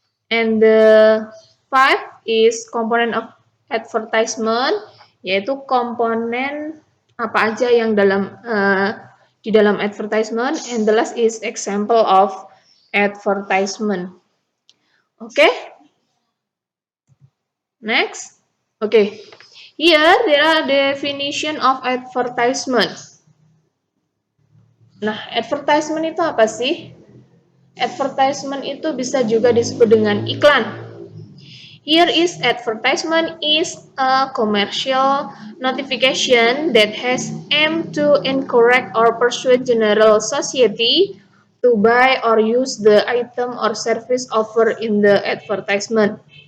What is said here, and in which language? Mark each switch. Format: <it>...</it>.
<en>And the five is component of advertisement,</en> <id>yaitu komponen apa aja yang di dalam advertisement.</id> <en>And the last is example of advertisement. Okay? Next. Okay. Here there are definition of advertisement.</en> <id>Nah, advertisement itu apa sih? Advertisement itu bisa juga disebut dengan iklan.</id> <en>Here is advertisement is a commercial notification that has aimed to encourage or persuade general society to buy or use the item or service offered in the advertisement.</en>